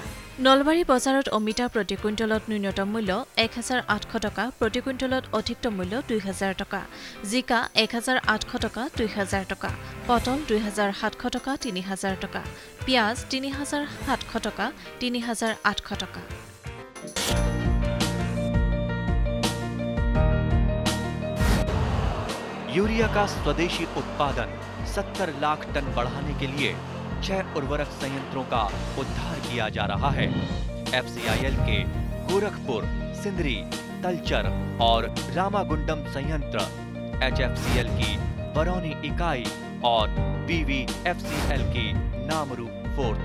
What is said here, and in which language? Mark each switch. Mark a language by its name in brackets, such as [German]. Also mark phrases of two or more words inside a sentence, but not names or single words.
[Assamese] নলবাৰী বজাৰত অমিতা প্ৰতি কুইণ্টলত ন্যূনতম মূল্য ১,৮০০ টকা, প্ৰতি কুইণ্টলত অধিকতম মূল্য ২,০০০ টকা, জিকা ১,৮০০ টকা, ২,০০০ টকা, পটল ২,৭০০ টকা, ৩,০০০ টকা, পিঁয়াজ ৩,৭০০ টকা, ৩,৮০০ টকা। [Hindi] यूरिया का स्वदेशी उत्पादन 70 लाख टन बढ़ाने के लिए 6 उर्वरक संयंत्रों का उद्धार किया जा रहा है। FCIL के गोरखपुर, सिंदरी, तलचर और रामागुंडम संयंत्र, HFCL की बरौनी इकाई और BVFCL की नामरू फोर्थ।